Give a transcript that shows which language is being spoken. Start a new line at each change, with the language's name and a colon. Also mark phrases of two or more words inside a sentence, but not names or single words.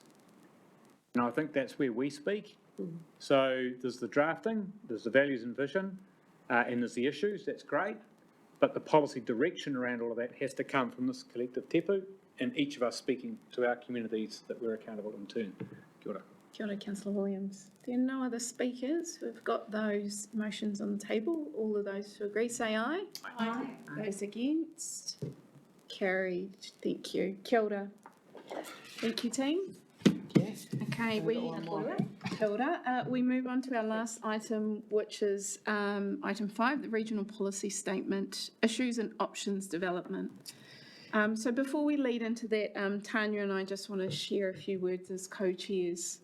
English: And I think that's where we speak. So there's the drafting, there's the values and vision, and there's the issues, that's great. But the policy direction around all of that has to come from this collective tepu, and each of us speaking to our communities that we're accountable in turn.
Māori: Kia ora. Kia ora,
English: Councillor Williams. There are no other speakers. We've got those motions on the table. All of those who agree, say aye. Aye. Those against? Carried. Thank you.
Māori: Kia ora.
English: Thank you, team. Okay, we move on to our last item, which is item 5, the Regional Policy Statement, Issues and Options Development. So before we lead into that, Tanya and I just want to share a few words as co-chairs.